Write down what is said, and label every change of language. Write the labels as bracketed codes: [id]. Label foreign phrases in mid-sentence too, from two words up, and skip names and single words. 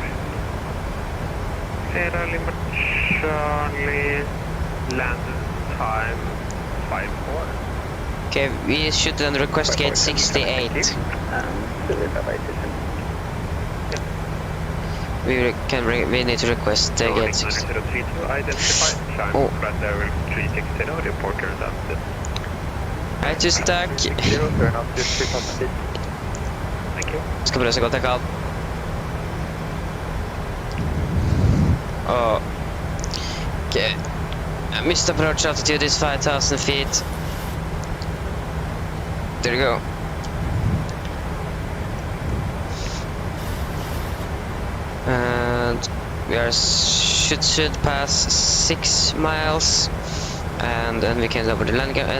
[en] Sierra Lima Charlie, land time 5-4. okay, we should then request gate 68. We need to request gate 68. [no] Oh. Hei, tusen takk. Skal prøve så godt jeg kan. [en] Okay. Missed approach altitude is 5,000 feet. There you go. And we are should pass 6 miles, and then we can lower the landing gear.